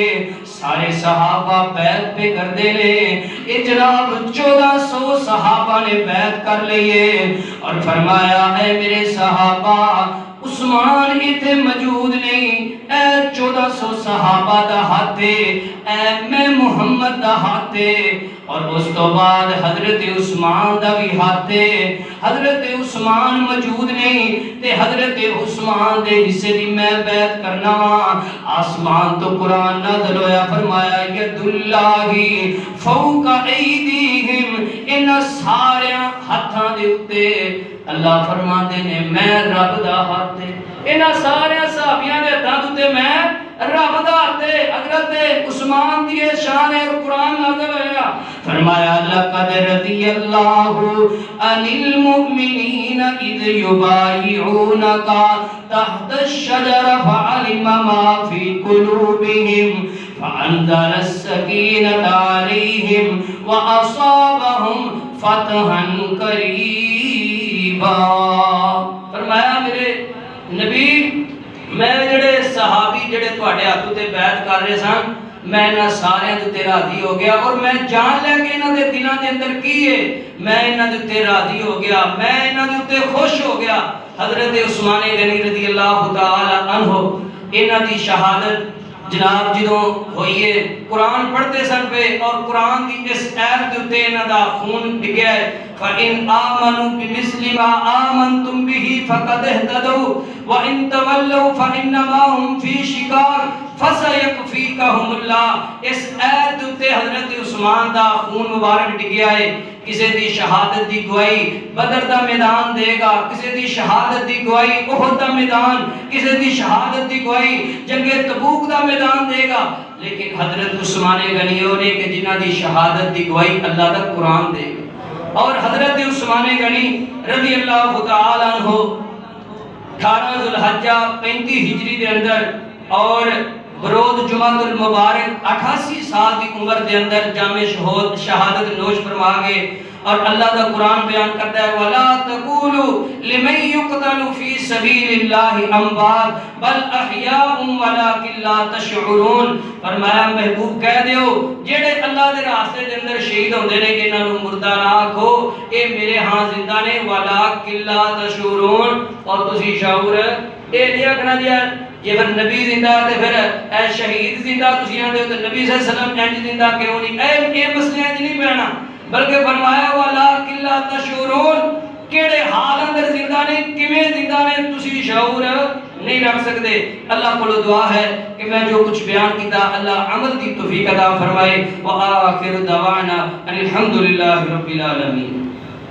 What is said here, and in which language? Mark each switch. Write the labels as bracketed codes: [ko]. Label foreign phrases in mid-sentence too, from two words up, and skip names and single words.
[pa] سارے صحابہ بیعت پہ کر دے لے۔ اے جناب 1400 صحابہ نے بیعت کر لیے اور فرمایا اے میرے صحابہ عثمان اتنے موجود نہیں، اے 1400 صحابہ دا ہاتھ اے میں محمد دا ہاتھ، اور اس تو بعد حضرت عثمان دا بھی ہاتھ، حضرت عثمان موجود نہیں تے حضرت عثمان دے حصے دی میں بیعت کرنا وا۔ آسمان تو قرآن نازل ہویا، فرمایا [ar] ید اللہ فوق ایدیہم، [pa] ان سارے ہاتھاں دے اوتے اللہ فرماندے نے میں رب دا ہاتھ، انہاں سارے صحابیاں دے ہاتھاں تے میں رب دا ہاتھ۔ حضرت عثمان دی شان ہے اور قرآن نازل ہویا، فرمایا [ar] لقد رضی اللہ عن المؤمنین اذ یبایعونک تحت الشجر فعلم ما فی قلوبہم فانزل السکینۃ علیہم واصابہم فتحا قریبا۔ [pa] فرمایا میرے نبی میں جڑے صحابی جڑے تواڈے ہاتھوں تے بیعت کر رہے سن میں انہاں سارے تے راضی ہو گیا، اور میں جان لے کہ انہاں دے دلاں دے اندر کی ہے، میں انہاں دے راضی ہو گیا، میں انہاں دے خوش ہو گیا۔ حضرت عثمان غنی رضی اللہ تعالی عنہ انہاں دی شہادت جناب جدوں ہوئی ہے، قرآن پڑھتے سن پہ اور قرآن دی اس آیت دے اوتے انہاں دا خون ڈگیا ہے۔ [ar] فَإِنْ آمَنُوا بِمِثْلِ مَا آمَنْتُمْ بِهِ فَقَدْ اهْتَدَوْا وَإِنْ تَوَلَّوْا فَإِنَّمَا هُمْ فِي شِقَاقٍ فَسَيَكْفِيكَهُمُ اللَّهُ۔ [pa] اس آیت دے اوتے حضرت عثمان دا خون مبارک ڈگیا ہے۔ کسی دی شہادت دی گواہی بدر دا میدان دے گا، کسی دی شہادت دی گواہی احد دا میدان، کسی دی شہادت دی گواہی جنگ تبوک دا میدان دے گا، لیکن حضرت عثمان غنی نے کہ جنہ دی شہادت دی گواہی اللہ دا قرآن دے گا۔ اور حضرت عثمان غنی رضی اللہ تعالی عنہ 18 ذوالحجہ 35 ہجری دے اندر اور بروز جمعہ المبارک 88 سال کی عمر دے اندر جامع شہادت نوش فرما گئے، اور اللہ دا قرآن بیان کرتا ہے [ar] وَلَا تَقُولُوا لِمَنْ يُقْتَلُ فِي سَبِيلِ اللَّهِ أَمْوَاتٌ بَلْ أَحْيَاءٌ وَلَكِنْ لَا تَشْعُرُونَ۔ [pa] فرمایا محبوب کہہ دیو جڑے اللہ دے راستے دے اندر شہید ہوندے نے کہ انہاں نوں مردہ نہ آکھو، اے میرے ہاں زندہ نے [ar] وَلَكِنْ لَا تَشْعُرُونَ، [pa] اور تسی شعور اے نہیں آکھنا دیا یہ پھر نبی زندہ تے پھر اے شہید زندہ تسی آندے ہو تے نبی صلی اللہ علیہ وسلم انج زندہ کیوں نہیں، اے مسئلے انج نہیں بیانا، بلکہ فرمایا [ar] وَلَكِنْ لَا تَشْعُرُونَ، [pa] کیڑے حال اندر زندہ نے کیویں زندہ نے تسی شعور نہیں رکھ سکتے۔ [ur] اللہ کو دعا ہے کہ میں جو کچھ بیان کیتا اللہ عمل کی توفیق عطا فرمائے۔ [ar] وآخر دعوانا ان الحمدللہ رب العالمین۔